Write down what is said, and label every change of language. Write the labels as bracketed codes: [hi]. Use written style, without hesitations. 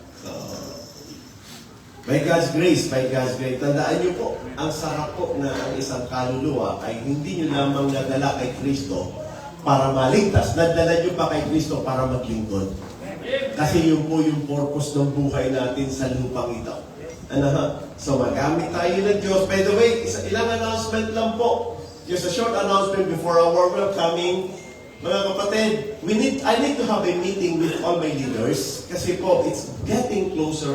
[en] So, by God's grace, by God's grace. [tl] Tandaan niyo po, ang sarap po na ang isang kaluluwa ay hindi niyo lamang nadala kay Kristo para maligtas. Nadala niyo pa kay Kristo para maglingkod. Kasi yun po yung purpose ng buhay natin sa lupang ito. Ano? So magamit tayo ng Diyos. [en] By the way, [tl] ilang announcement lang po. [en] Just a short announcement before our welcoming. [tl] Mga kapatid, [en] I need to have a meeting with all my leaders [tl] kasi po, [en] it's getting closer.